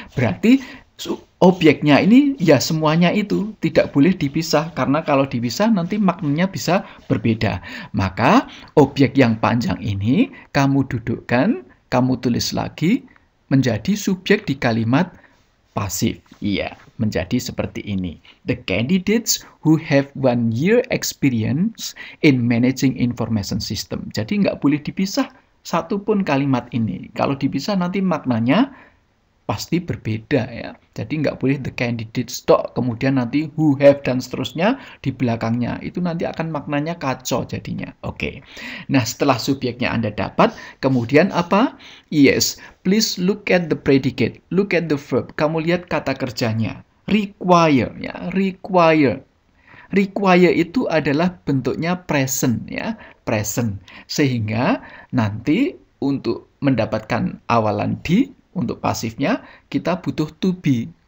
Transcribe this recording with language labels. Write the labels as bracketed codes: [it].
[id] Berarti objeknya ini ya semuanya itu, tidak boleh dipisah, karena kalau dipisah nanti maknanya bisa berbeda. Maka objek yang panjang ini kamu dudukkan, kamu tulis lagi menjadi subjek di kalimat pasif. Iya, menjadi seperti ini. [en] The candidates who have 1 year experience in managing information system. [id] Jadi nggak boleh dipisah satupun kalimat ini. Kalau dipisah nanti maknanya pasti berbeda ya. Jadi nggak boleh the candidates dot, kemudian nanti who have dan seterusnya di belakangnya. Itu nanti akan maknanya kacau jadinya. Oke. Nah, setelah subjeknya Anda dapat, kemudian apa? [en] Yes, please look at the predicate, look at the verb. [id] Kamu lihat kata kerjanya. Require ya, require. Require itu adalah bentuknya present ya, present. Sehingga nanti untuk mendapatkan awalan di untuk pasifnya, kita butuh to be.